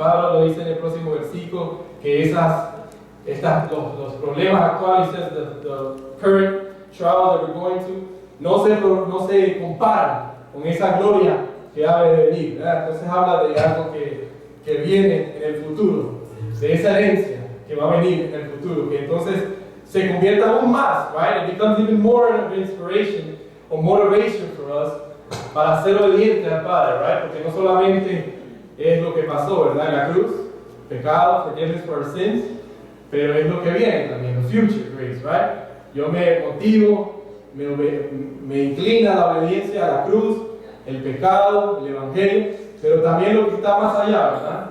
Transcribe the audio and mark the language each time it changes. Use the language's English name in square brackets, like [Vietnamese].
[Spanish] Pablo lo dice en el próximo versículo, que los problemas actuales, [English] the current trials that we're going to, [Spanish] no se comparan con esa gloria que ha de venir, ¿verdad? Entonces habla de algo que viene en el futuro, de esa herencia que va a venir en el futuro, que entonces se convierta aún más, right? [English] It becomes even more of an inspiration or motivation for us [Spanish] para ser obedientes al Padre, [English] right? [Spanish] Porque no solamente es lo que pasó, ¿verdad? En la cruz, pecado, [English] forgiveness for our sins, [Spanish] pero es lo que viene también, [English] the future grace, [Spanish] right? Yo me motivo, me inclina a la obediencia a la cruz, el pecado, el evangelio, pero también lo que está más allá, ¿verdad?